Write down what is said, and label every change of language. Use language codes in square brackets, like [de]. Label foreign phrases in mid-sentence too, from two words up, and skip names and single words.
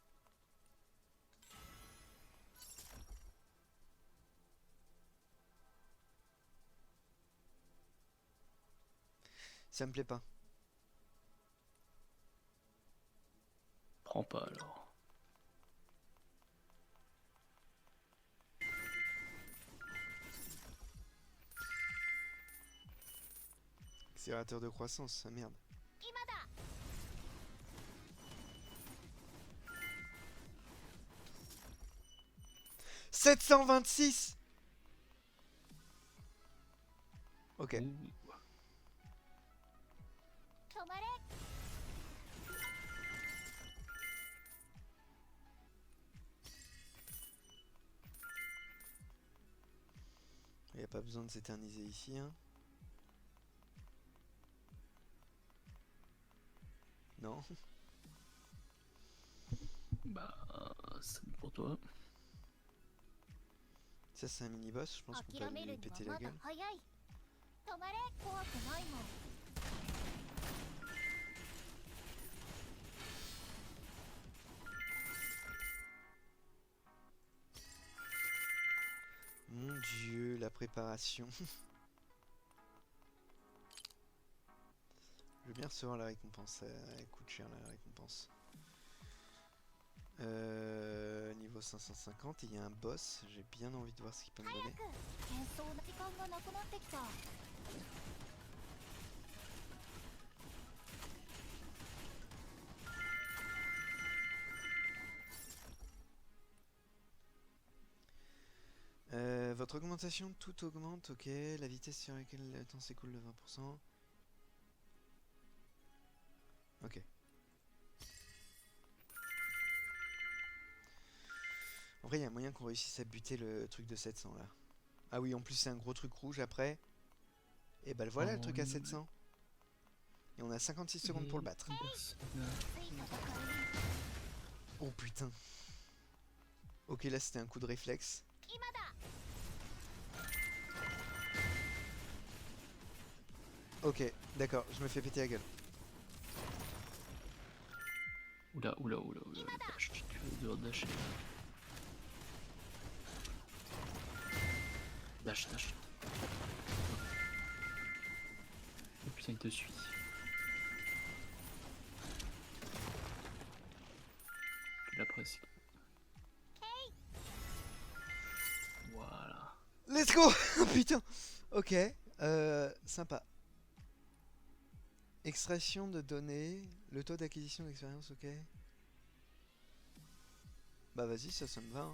[fr] Ça me plaît pas. Prends pas alors. Accélérateur de croissance, ça merde. [ja] 今だ。 [fr] 726. Ok. Ouh. [ja] 止まれ。 [fr] Il n'y a pas besoin de s'éterniser ici, hein. Non. Bah, c'est bon pour toi. Ça, c'est un mini-boss, je pense qu'on peut [ja] 諦め [fr] aller [ja] る [fr] lui [ja] には [fr] péter la [ja] まだ [fr] gueule. [ja] 早い。止まれ。怖くないもん。 [fr] Mon dieu, la préparation. Je veux bien recevoir la récompense. Elle coûte cher la récompense. Niveau 550, il y a un boss. J'ai bien envie de voir ce qu'il peut me [ja] 早 [fr] donner. [ja] く。喧騒な時間がなくなってきた。 [fr] Votre augmentation, tout augmente, ok. La vitesse sur laquelle le temps s'écoule de 20%. Ok. En vrai, il y a moyen qu'on réussisse à buter le truc de 700 là. Ah oui, en plus, c'est un gros truc rouge après. Et bah le voilà, le truc à 700. Et on a 56 secondes pour le battre. [ja] つい戦いに。 [fr] Oh putain. Ok, là c'était un coup de réflexe. [ja] 今だ。 [fr] Ok, d'accord, je me fais péter la gueule. Oula, oula, oula, oula. Dash, tu vas devoir dasher. Dash, dash. Oh putain, il te suit. presque. Voilà. [en] Let's go. [fr] Putain. Ok. Sympa. Extraction de données. Le taux d'acquisition d'expérience, ok. Bah vas-y, ça me va. Hein.